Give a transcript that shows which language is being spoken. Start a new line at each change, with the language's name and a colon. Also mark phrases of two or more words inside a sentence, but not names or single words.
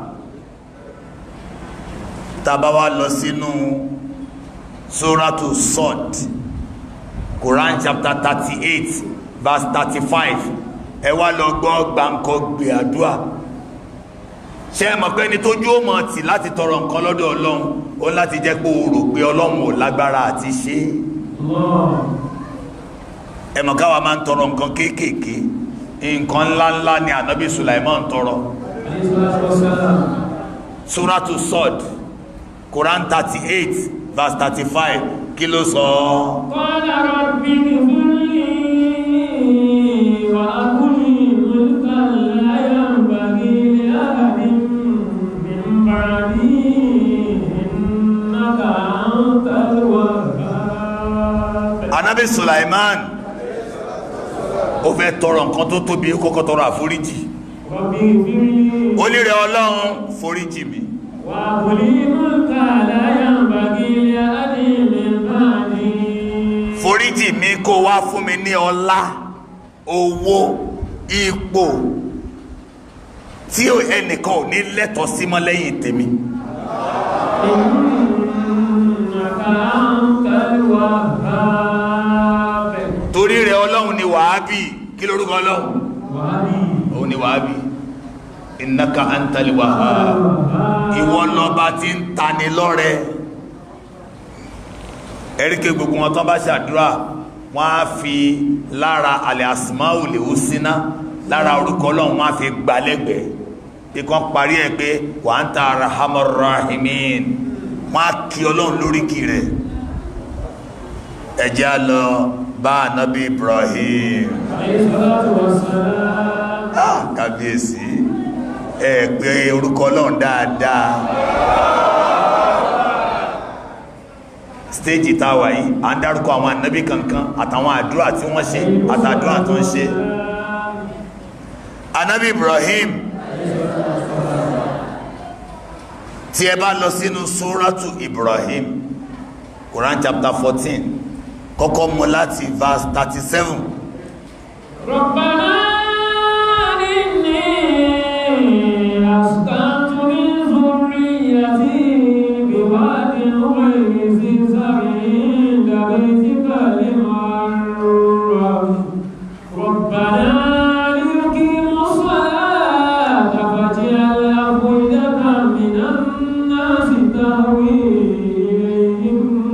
Yoruba: tàbá wá lọ sínú Suratu Sod Quran
English: chapter 38 verse 35
Yoruba: ẹ wá lọ gbọ́ gbáǹkọ́ gbé àdúrà ṣe mọ̀ pé ní tójú ó mọ̀ tí láti tọrọ nǹkan lọ́dọ̀ ọlọ́run ó láti jẹ́ pé o rò pé ọlọ́run ò lágbára àti ṣe ẹ mọ̀ káwa máa ń tọrọ nǹkan kéékèèké nǹkan ńláńlá ni ànábì Sulaiman tọrọ Suratu Sod Quran 38 verse 35 kí ló sọ
Arabic: قال رب اغفر لي وهب لي ملكا لا ينبغي لأحد من بعدي إنك أنت الوهاب.
Yoruba: Ànábì Sulaiman ó fẹ́ tọrọ nǹkan tó tóbi ó kọ́kọ́ tọrọ àforíjì
Arabic: رب اغفر لي
Yoruba: ó ní rẹ̀ Ọlọ́run foríjì mi
Arabic: وهب لي ملكا لا ينبغي لأحد من بعدي.
Yoruba: foríjì mi kó wá fún mi ní ọlá owó ipò tí ẹnìkan ò ní lẹ́tọ̀ọ́ sí mọ́ lẹ́yìn tèmi
Arabic: إنك أنت الوهاب.
Yoruba: torí rẹ̀ Ọlọ́run ni wàhábì kí lórúkọ Ọlọ́run òun ni wàhábì
Arabic: إنك أنت الوهاب
Yoruba: ìwọ lọba tí ń tani lọ́rẹ ẹ̀ríkẹ́ gbogbo wọn tán bá ṣàdúrà wọ́n á fi lára alẹ́
Arabic: الأسماء الحسنى
Yoruba: lára orúkọ Ọlọ́run wọ́n á fi gbalẹ́gbẹ̀ẹ́ ikán parí ẹ̀ pé
Arabic: وأنت أرحم الراحمين
Yoruba: wọ́n á kí Ọlọ́run lóríkì rẹ̀ ẹjẹ́ á lọ bá ànábì Ibrahim kábíyèsí ẹ pé orúkọ Ọlọ́run dáadáa stéjì táwà yìí a ń dárúkọ àwọn ànábì kankan àtàwọn àdúrà tí wọ́n ṣe àtàdúrà tó ń ṣe ànábì Ibrahim tí ẹ bá lọ sínú Suratu Ibrahim Quran chapter 14 kọ́kọ́ mú láti verse 37
Arabic: ربنا إني أسكنت من ذريتي بواد غير ذي زرع عند بيتك المحرم ربنا ليقيموا الصلاة فاجعل أفئدة من الناس تهوي إليهم